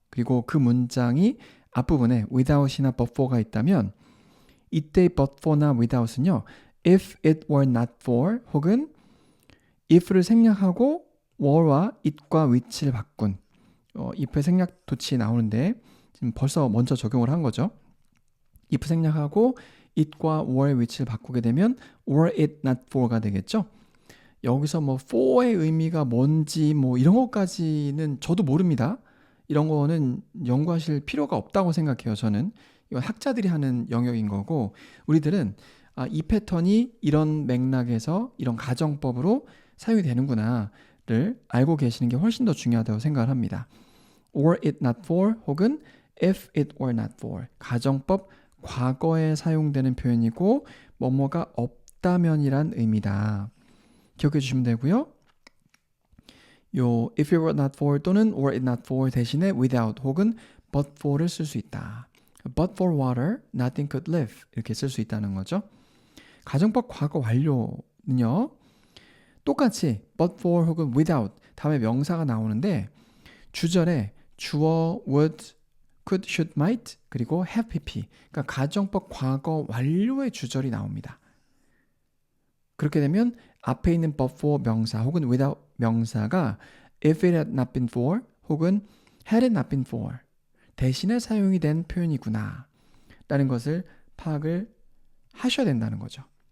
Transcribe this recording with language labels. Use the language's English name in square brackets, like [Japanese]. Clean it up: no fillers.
[Korean] 그리고 그 문장이 앞부분에 without이나 but for가 있다면 이때 but for나 without은요. if it were not for 혹은 if를 생략하고 were와 it과 which를 바꾼 if의 생략 도치 나오는데 지금 벌써 먼저 적용을 한 거죠. if 생략하고 it과 were, which를 바꾸게 되면 were it not for가 되겠죠. 여기서 for의 의미가 뭔지 이런 것까지는 저도 모릅니다. 이런 거는 연구하실 필요가 없다고 생각해요. 저는 이건 학자들이 하는 영역인 거고 우리들은 이 패턴이 이런 맥락에서 이런 가정법으로 사용이 되는구나를 알고 계시는 게 훨씬 더 중요하다고 생각을 합니다. [English] or it not for [Korean] 혹은 [English] if it were not for [Korean] 가정법 과거에 사용되는 표현이고 뭐뭐가 없다면이란 의미다. 기억해 주시면 되고요. 요 if it were not for 또는 were it not for 대신에 without 혹은 but for를 쓸 수 있다. [English] But for water, nothing could live [Korean] 이렇게 쓸 수 있다는 거죠. 가정법 과거 완료는요. 똑같이 but for 혹은 without 다음에 명사가 나오는데 주절에 주어, would, could, should, might 그리고 have, pp 그러니까 가정법 과거 완료의 주절이 나옵니다. 그렇게 되면 앞에 있는 but for 명사 혹은 without 명사가 if it had not been for 혹은 had it not been for 대신에 사용이 된 표현이구나 라는 것을 파악을 하셔야 된다는 거죠.